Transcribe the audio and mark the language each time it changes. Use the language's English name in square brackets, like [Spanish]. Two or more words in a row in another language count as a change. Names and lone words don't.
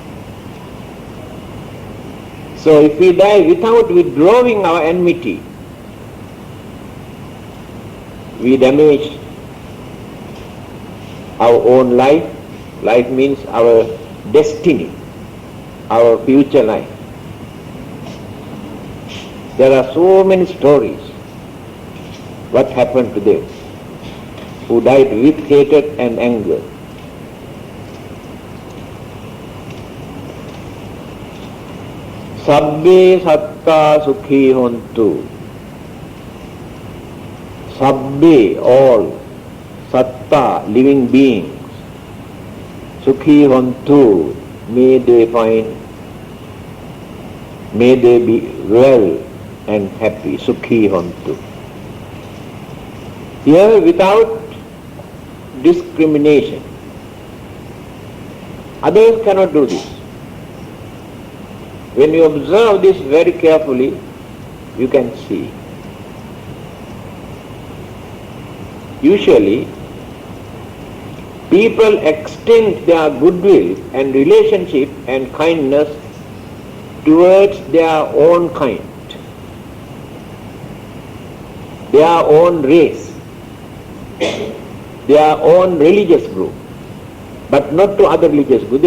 [English] So if we die without withdrawing our enmity, we damage our own life. Life means our destiny, our future life. There are so many stories what happened to them who died with hatred and anger. [Pali] Sabbe satta sukhi hontu. Sabbe, [English] all, satta, living beings, [Pali] sukhi hontu, [English] may they be well and happy, [Pali] sukhi hontu. [English] Here without discrimination. Others cannot do this. When you observe this very carefully, you can see. Usually, people extend their goodwill and relationship and kindness towards their own kind, their own race, their own religious group, but not to other religious groups.